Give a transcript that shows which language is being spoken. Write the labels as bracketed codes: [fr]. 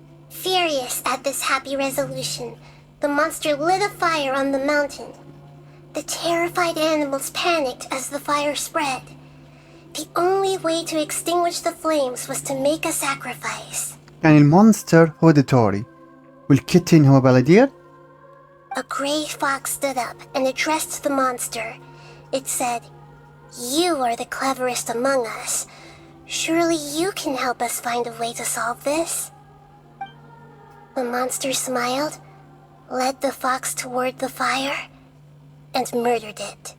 [en] Furious at this happy resolution, the monster lit a fire on the mountain. The terrified animals panicked as the fire spread. The only way to extinguish the flames was to make a sacrifice. [ar] يعني المونستر هو ديتوري والكيتن هو بالدير. [en] A gray fox stood up and addressed the monster. It said, "You are the cleverest among us. Surely you can help us find a way to solve this." The monster smiled, led the fox toward the fire, and murdered it.